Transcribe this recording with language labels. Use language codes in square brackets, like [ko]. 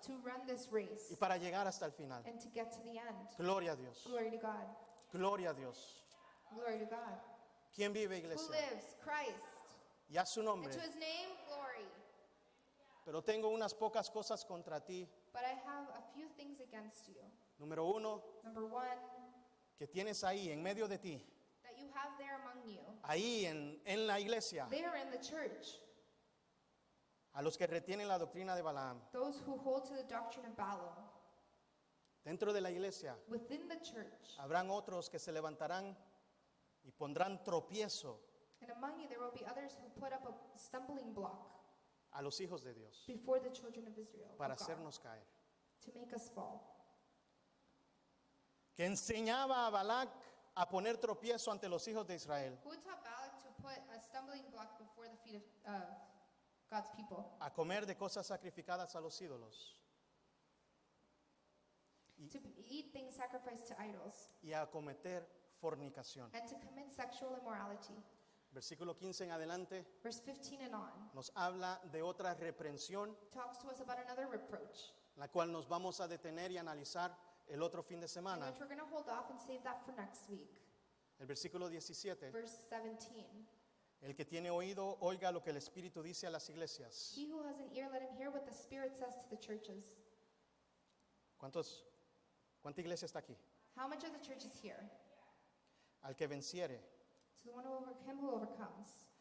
[en] to run this race, [es] y para llegar hasta el final. [en] and to get to the end. [es] Gloria a Dios, [en] Glory to God. [es] gloria a Dios. [en] Glory to God. [es] ¿Quién vive, [en] Who [es] iglesia? [en] lives? Christ. [es] Y a su [en] And [es] nombre. [en] to His name, glory. [es] Pero tengo unas pocas cosas contra ti. [en] But I have a few things against you. [es] Número uno, [en] Number one, [es] que tienes ahí en medio de ti, [en] that you have there among you, [es] ahí en la iglesia, [en] there in the church, [es] a los que retienen la doctrina de Balaam. [en] those who hold to the doctrine of Balaam. [es] Dentro de la iglesia [en] Within the church, [es] habrán otros que se levantarán y pondrán tropiezo [en] and among you there will be others who put up a stumbling block [es] a los hijos de Dios [en] before the children of Israel, of [es] para [en] God, [es] hacernos caer. [en] to make us fall. [es] Que enseñaba a Balac a poner tropiezo ante los hijos de Israel, [en] Who taught Balak to put a stumbling block before the feet of God's people? [es] a comer de cosas sacrificadas a los ídolos [en] To eat things sacrificed to idols [es] y a cometer fornicación. [en] and to commit sexual immorality. [es] Versículo 15 en adelante [en] Verse 15 and on [es] nos habla de otra reprensión, [en] talks to us about another reproach, [es] la cual nos vamos a detener y analizar el otro fin de [en] in [es] semana. [en] which we're going to hold off and save that for next week. [es] El versículo 17, [en] Verse 17. [es] el que tiene oído, oiga lo que el Espíritu dice a las iglesias. [en] He who has an ear, let him hear what the Spirit says to the churches. [es] ¿Cuánta iglesia está aquí? [en] How much of the church is here? [es] Al que venciere, [en] To the one him who overcomes,